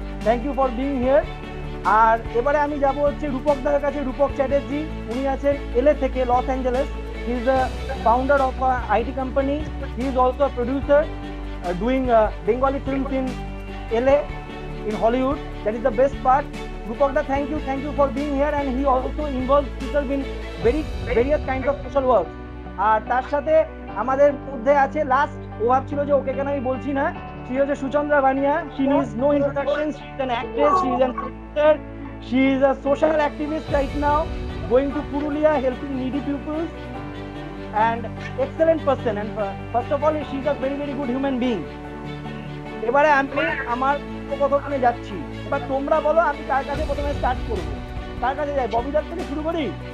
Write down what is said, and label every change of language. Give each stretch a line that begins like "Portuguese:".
English: Thank you for being here.
Bangla: আর এবারে আমি যাব হচ্ছে রূপক দার কাছে, রূপক চ্যাটার্জি। উনি আছেন এলএ থেকে,
English: Los Angeles. He is the founder of IT company. He is also a producer doing Bengali films in LA, in Hollywood. That is the best part. Rupok da, thank you for being here, and he also involves himself in various kinds of social work.
Bangla: আর তার সাথে আমাদের মধ্যে আছে last, ও ভাবছিল যে ওকে কেন আমি বলছি না,
English: she is
Bangla: Suchandra Bania.
English: She needs no introduction. She is an actress, she is an actor, she is a social activist right now, going to Purulia helping needy pupils, and excellent person, and first of all she is a very good human being.
Bangla: এবারে আমি আমার কথোপকথনে যাচ্ছি, এবার তোমরা বলো আমি কার কাছে প্রথমে স্টার্ট করবো, কার কাছে যাই? ববিদার থেকে শুরু করি।